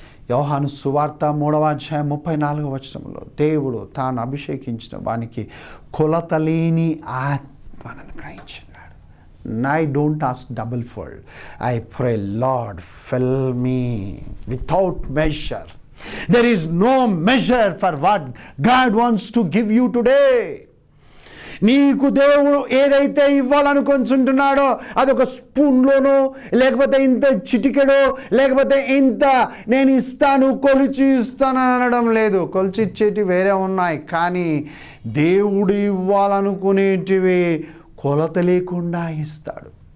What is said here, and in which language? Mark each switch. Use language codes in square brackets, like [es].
[te] యోహాను సువార్త 3వ అధ్యాయం 34వ వచనంలో దేవుడు తాను అభిషేకించిన వానికి కొలతలేని ఆత్మను అనుగ్రహించినాడు. [en] I don't ask double fold. I pray, Lord, fill me without measure. There is no measure for what God wants to give you today. [te] నీకు దేవుడు ఏదైతే ఇవ్వాలనుకుంటున్నాడో అదొక స్పూన్లోనో, లేకపోతే ఇంత చిటికెడో, లేకపోతే ఇంత నేను ఇస్తాను, కొలిచి ఇస్తాను అనడం లేదు. కొలిచి ఇచ్చేటి వేరే ఉన్నాయి, కానీ దేవుడు ఇవ్వాలనుకునేటివి కొలత లేకుండా ఇస్తాడు.